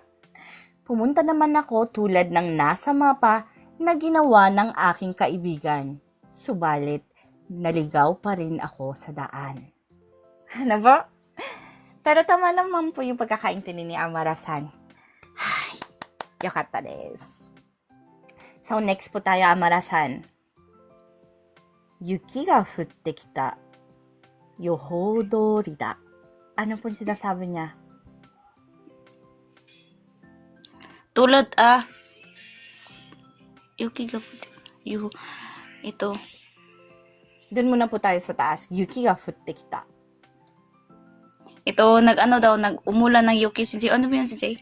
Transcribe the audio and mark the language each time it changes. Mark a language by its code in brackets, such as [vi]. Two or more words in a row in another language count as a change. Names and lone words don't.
[tl] Pumunta naman ako tulad ng nasa mapa na ginawa ng aking kaibigan. Subalit, naligaw pa rin ako sa daan. Ano ba? Pero tama naman po yung pagkakaintindi ni Amara-san. Ay, [ja] よかったです。 [tl] So, next po tayo, Amara-san. [ja] 雪が降ってきた。予報通りだ。 [tl] Ano po yung sinasabi niya? [ja] Tulad, 雪が降って. [tl] Ito. Doon muna po tayo sa taas. [ja] 雪が降ってきた. [tl] Ito, nag-umulan ng Yuki, Sensei. Ano ba yun, Sensei?